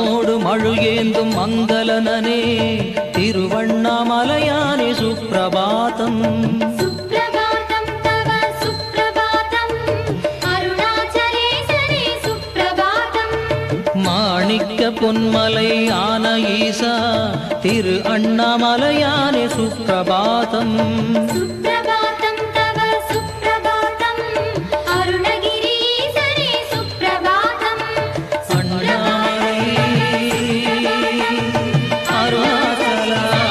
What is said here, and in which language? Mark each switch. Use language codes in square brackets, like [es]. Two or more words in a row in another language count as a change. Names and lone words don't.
[ta] மலரோடு மழு ஏந்தும் மங்களனனே திருவண்ணாமலையானே சுப்பிரபாதம் [sa] सुप्रभातं तव सुप्रभातं अरुणाचलेशने सुप्रभातं [ta] மாணிக்க பொன்மலை ஆன ஈசா திரு அண்ணாமலையானே சுப்பிரபாதம் [sa] सुप्रभातं तव सुप्रभातं अरुणगिरीशने सुप्रभातं [ta] அண்ணாமலை அருணாச்சலா